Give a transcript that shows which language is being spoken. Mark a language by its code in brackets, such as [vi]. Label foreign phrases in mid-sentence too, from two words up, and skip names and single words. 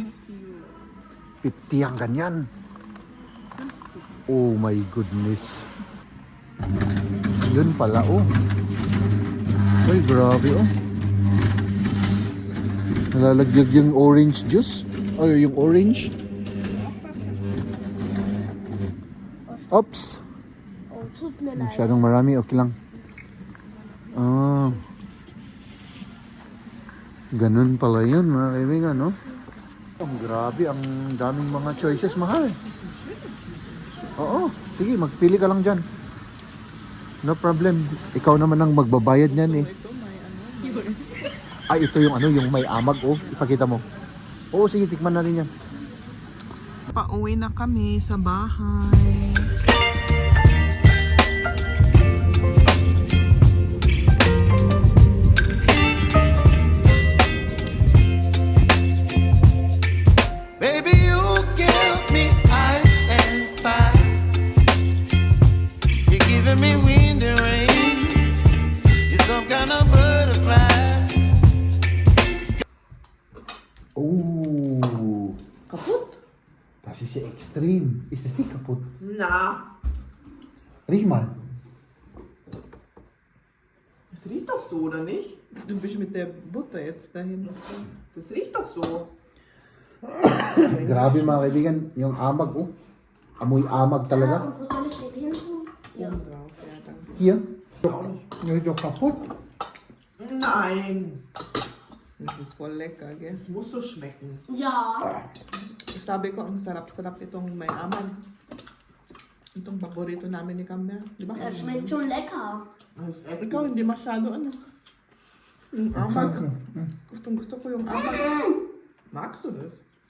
[tl] 50 ang ganyan. [en] Oh my goodness. [tl] Yun pala, oh. Ay, grabe, oh. Nalalaglag yung [en] orange juice. [tl] Ay, yung orange. Oops. [de] Oh, tut mir leid. [tl] Masyadong marami, okay lang. Ah. Ganun pala yun, mga kaibigan, no? Ang grabe, ang daming mga choices, mahal. Oo, sige, magpili ka lang dyan. [en] No problem. [tl] Ikaw naman ang magbabayad niyan, eh. Ito may ano. Ay, ito yung ano, yung may amag, oh. Ipakita mo. Oo, sige, tikman natin yan. Pauwi na kami sa bahay. [en] Baby, you give me ice and fire. You're giving me wind and rain. You're some kind of butterfly. Oh. [de] Kaput? Das ist ja extrem. Ist das nicht kaputt? Na, Riech mal. das riecht doch so, oder nicht? Du bist mit der Butter jetzt dahin. Das riecht doch so. [tl] Grabe mga kaibigan, yung amag, oh. Amoy amag [de] Ja, [tl] talaga. [de] und wo soll ich den hin tun? Ja. Oben drauf, ja, danke. Hier. Ja, ist doch kaputt. Nein, Das ist voll lecker, gell? es muss so schmecken. Ja. [tl] Sabi ko, ang sarap-sarap itong may amag. Itong paborito namin ni Camber. Di ba? [de] Es schmeckt schon lecker. Das ist echt [tl] Ikaw hindi masyado ano. Yung amag. Gusto ko yung amag. [de] Magst du das?